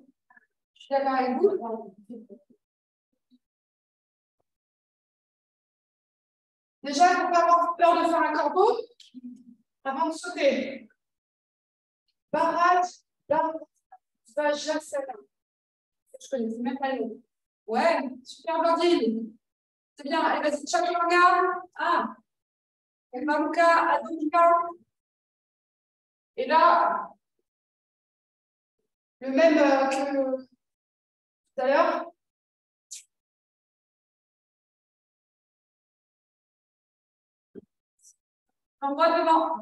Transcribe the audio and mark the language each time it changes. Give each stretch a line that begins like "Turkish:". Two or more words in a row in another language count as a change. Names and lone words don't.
French: Je suis d'accord avec vous. Déjà, il ne faut pas avoir peur de faire un corbeau avant de sauter. Bharat, Vajrasana. Je connais même pas le mot. Ouais, super Blandine. C'est bien. Allez, vas-y, chaturanga. Ah. Adho Mukha. Et là, le même que tout à l'heure. J'envoie devant.